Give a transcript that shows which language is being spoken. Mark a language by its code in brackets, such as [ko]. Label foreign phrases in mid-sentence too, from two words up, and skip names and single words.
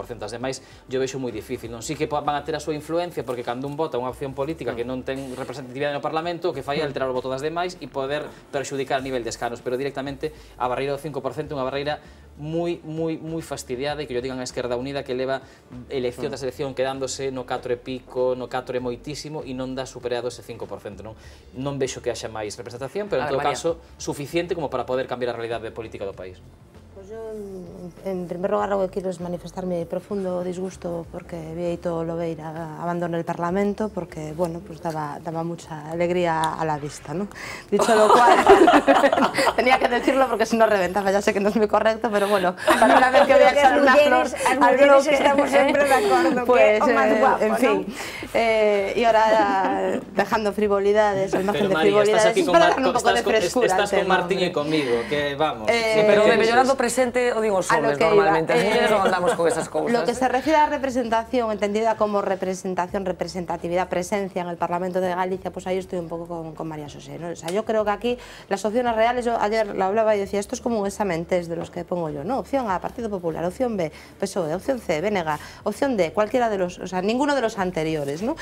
[gl] As demais, yo vexo moi difícil. Non sí que van a ter a súa influencia, porque cando un vota unha opción política que non ten representatividade no Parlamento, o que fai é alterar o voto das demais e poder perxudicar a nivel de escanos, pero directamente a barreira do 5% é unha barreira moi fastidiada, e que yo digan a Esquerda Unida que leva elección tras elección quedándose no 4 e pico, no 4 e moitísimo, e non dá superado ese 5%. Non vexo que haxa máis representación, pero en todo caso suficiente como para poder cambiar a realidade política do país. [es] Yo, en primer lugar, lo que quiero es manifestar mi profundo disgusto porque Bieito Lobeira abandone el Parlamento, porque, bueno, pues daba mucha alegría a la vista, ¿no? Dicho lo cual, tenía que decirlo porque si no reventaba, ya sé que no es muy correcto, pero bueno, para una vez que voy a echar una flor al bloque, estamos siempre de acuerdo, pues, que o más guapo, en fin, y ahora dejando frivolidades, al margen de frivolidades, es para darle un poco de frescura. Estás con Martín y conmigo, que vamos. [gl] Pero de Mellorando presente o digo os homes normalmente, as mulleres non andamos con esas cousas. [es] Lo que se refiere a representación, entendida como representación, representatividad, presencia en el Parlamento de Galicia, pues ahí estoy un poco con María José, ¿no? O sea, yo creo que aquí las opciones reales, yo ayer lo hablaba y decía, esto es como un examen test de los que pongo yo, ¿no? Opción A, Partido Popular, opción B, PSOE, opción C, BNG, opción D, cualquiera de los, o sea, ninguno de los anteriores, ¿no?